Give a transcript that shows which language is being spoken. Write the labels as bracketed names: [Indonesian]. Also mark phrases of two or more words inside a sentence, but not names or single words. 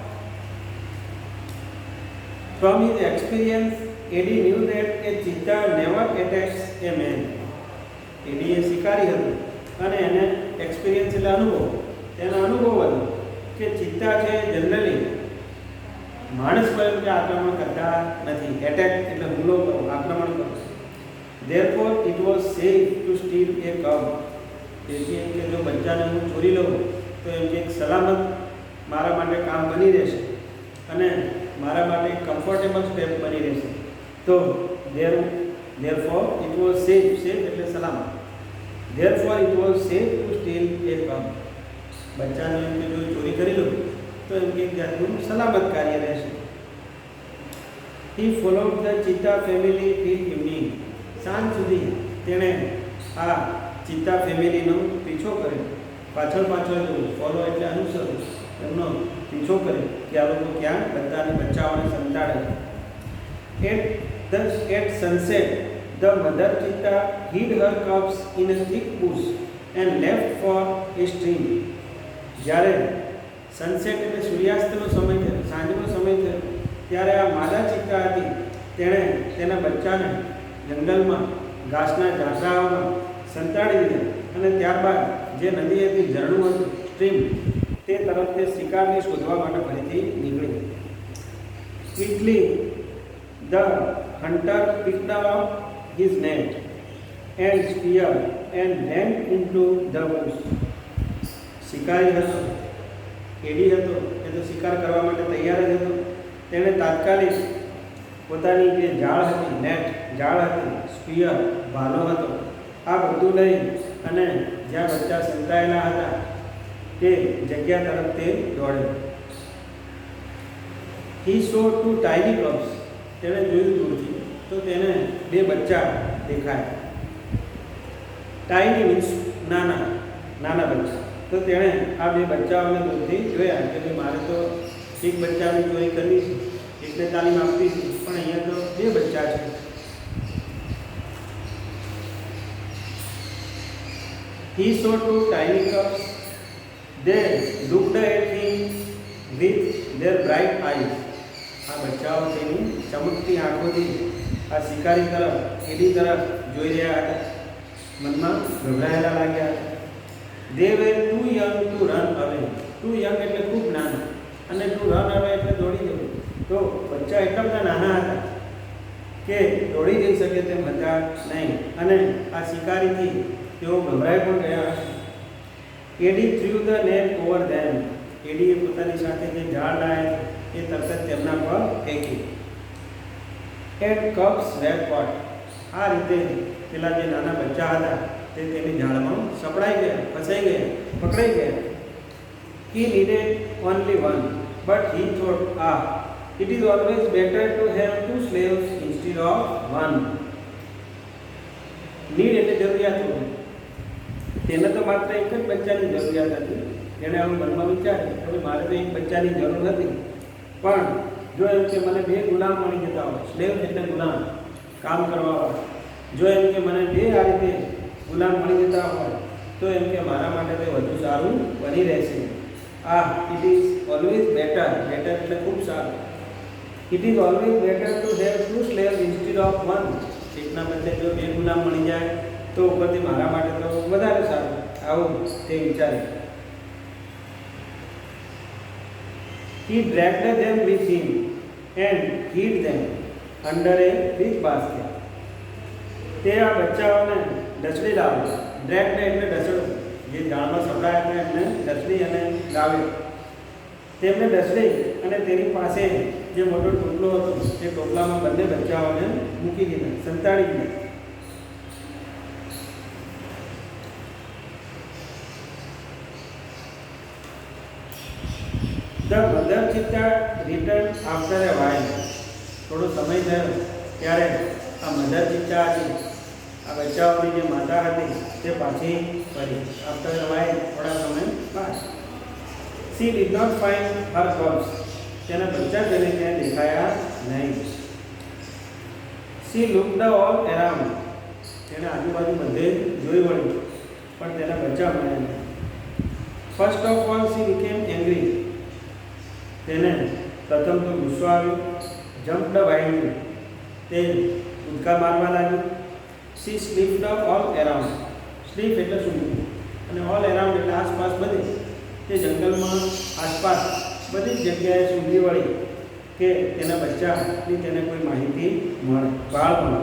[English] From his experience, Eddie knew that a cheetah never attacks a man. [Gujarati] એડી એ શિકારી હતો અને એને એક્સપિરિયન્સ એટલે અનુભવ, તેનો અનુભવ હતો કે ચિત્તા છે જનરલી માણસ પર કે આક્રમણ કરતા નથી. એટેક એટલે હુમલો કરો, આક્રમણ કરો. [English] Therefore it was safe to steal a cub. [Gujarati] તેથી એમ કે જો બચ્ચાને હું ચોરી લઉં તો એમ કે એક સલામત મારા માટે કામ બની રહેશે અને મારા માટે એક કમ્ફર્ટેબલ સ્ટેપ બની રહેશે. [English] તો therefore it was safe [Gujarati] એટલે સલામત. [English] Therefore it was safe to steal a cub. [Gujarati] બચ્ચાને એમ કે જો ચોરી કરી લઉં તો એમ કે એક જાતનું સલામત કાર્ય રહેશે. [English] He followed the cheetah family till evening. [Gujarati] સાંજ સુધી તેણે આ ચિત્તા ફેમિલીનો પીછો કર્યો, પાછળ જોયું. ફોલો એટલે અનુસરવું, એમનો પીછો કર્યો કે આ લોકો ક્યાં બધાને બચ્ચાઓને સંતાડે. [English] At sunset, the mother cheetah hid her cubs in a thick bush and left for a stream. [Gujarati] જ્યારે સનસેટ એટલે સૂર્યાસ્તનો સમય થયો, સાંજનો સમય થયો, ત્યારે આ માદા ચિત્તા હતી તેણે તેના બચ્ચાને જંગલમાં ઘાસના ઝાંખરાઓમાં સંતાડી દીધા અને ત્યારબાદ જે નદી હતી, ઝરણું હતું, સ્ટ્રીમ, તે તરફ તે શિકારને શોધવા માટે ફરીથી નીકળી. [English] Quickly the hunter picked up his net and spear and ran into the bush. [Gujarati] શિકારી હતો, એડી હતો, એ તો શિકાર કરવા માટે તૈયાર જ હતો. તેણે તાત્કાલિક પોતાની જે જાળ હતી, નેટ જાળ હતી, સ્પિયર ભાલો હતો, આ બધું લઈ અને જ્યાં બચ્ચા સંતાયેલા હતા તે જગ્યા તરફ તે દોડ્યો. [English] He saw two tiny cubs. [Gujarati] તેણે જોયું દૂરથી તો તેને બે બચ્ચા દેખાયા. [English] tiny means [Gujarati] નાના બચ્ચા. તો તેણે આ બે બચ્ચાઓને દૂરથી જોયા કે મારે તો એક બચ્ચાની ચોરી કરવી છે, એકને તાલીમ આપવી છે, પણ અહીંયા તો બે બચ્ચા છે. [English] He saw two tiny cubs. They looked at him with their bright eyes. [Gujarati] આ બચ્ચાઓ તેની ચમકતી આંખોથી આ શિકારી તરફ, એડી તરફ જોઈ રહ્યા હતા. મનમાં ગભરાયેલા લાગ્યા હતા. [English] They were too young to run away. Too young [Gujarati] એટલે ખૂબ નાના, અને [English] to run away [Gujarati] એટલે દોડી જવું. તો બચ્ચા એટલા બધા નાના હતા કે દોડી જઈ શકે તેમ હતા નહીં, અને આ શિકારીથી તેઓ ગભરાઈ પણ ગયા હતા. [English] એડી threw the net over them. [Gujarati] એડીએ પોતાની સાથે જે જાળ લાવ્યા એ તરત તેમના પર ફેંકી. [English] the cubs were caught. [Gujarati] આ રીતે પેલા જે નાના બચ્ચા હતા તે તેની જાળમાં સપડાઈ ગયા, ફસાઈ ગયા, પકડાઈ ગયા. [English] He needed only one, but he thought, it is always better to have two slaves instead of one. [Gujarati] Need એટલે જરૂરિયાત હોય. તેને તો માત્ર એક જ બચ્ચાની જરૂરિયાત હતી. તેણે આવું મનમાં વિચાર્યું કે મારે તો એક બચ્ચાની જરૂર નથી, પણ જો એમ કે મને બે ગુલામ મળી જતા હોય, સ્લેવ એટલે ગુલામ, કામ કરવાવાળા, જો એમ કે મને બે આ રીતે ગુલામ મળી જતા હોય તો એમ કે મારા માટે તે વધુ સારું બની રહેશે. [English] it is always better, better [Gujarati] એટલે ખૂબ સારું. [English] it is always better to have two slaves instead of one. [Gujarati] એકના બદલે જો બે ગુલામ મળી જાય તો ઉપરથી મારા માટે તો વધારે સારું, આવું તે વિચારે. [English] He dragged them with him and hid them under a big basket. [Gujarati] તે આ બચ્ચાઓને ઢસડી લાવ્યો. ડ્રેગ્ડ એટલે ઢસડવું, જે જાળમાં સપડાયા હતા એમને ઢસડી અને લાવ્યો. તેમને ઢસડી અને તેની પાસે જે મોટો ટોપલો હતો તે ટોપલામાં બંને બચ્ચાઓને મૂકી દીધા, સંતાડી દીધા. [English] The mother cheetah returned after a while. [Gujarati] થોડો સમય થયો ત્યારે આ મધર ચિત્તા હતી, આ બચ્ચાઓની જે માતા હતી તે પાછી ફરી. [English] after a while, [Gujarati] થોડા સમય બાદ. [English] She did not find her cubs. [Gujarati] તેના બચ્ચા તેને ક્યાંય દેખાયા નહીં. [English] She looked all around. [Gujarati] તેને આજુબાજુ બધે જોઈ વળી, પણ તેના બચ્ચા મળ્યા નહીં. First of all she became angry. તેને પ્રથમ તો ગુસ્સો આવ્યો. [English] jumped wild, [Gujarati] તે કૂદકા મારવા લાગ્યું. [English] she slipped all around. [Gujarati] સ્લીપ એટલે સૂવું, અને [English] all around [Gujarati] એટલે આસપાસ બધે. તે જંગલમાં આસપાસ બધી જ જગ્યાએ સૂંઘી વળી કે તેના બચ્ચાની તેને કોઈ માહિતી મળે, બાળ મળે.